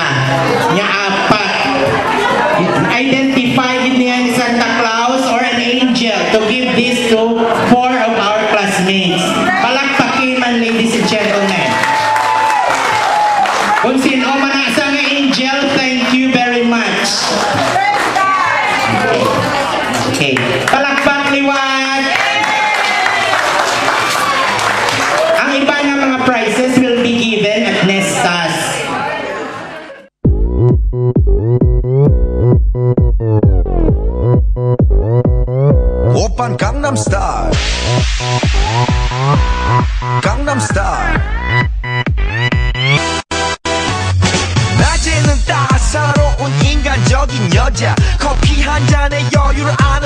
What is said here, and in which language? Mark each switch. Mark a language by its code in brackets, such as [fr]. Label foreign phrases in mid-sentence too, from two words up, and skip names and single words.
[hil] Nya apat. [en] Identify [hil] gid niya ni [en] Santa Claus or an angel to give this to 4 of our classmates. [hil] Palakpakin man, [en] ladies and gentlemen. [hil] Kung sino man asa nga angel, [en] thank you very much. [hil] Okay. Palakpak liwat. Ang iba nga mga [en] prizes will be given at Nestas. [ko] 오빤 강남스타일 강남스타일 낮에는 따사로운 인간적인 여자 커피 한 잔에 여유를 아는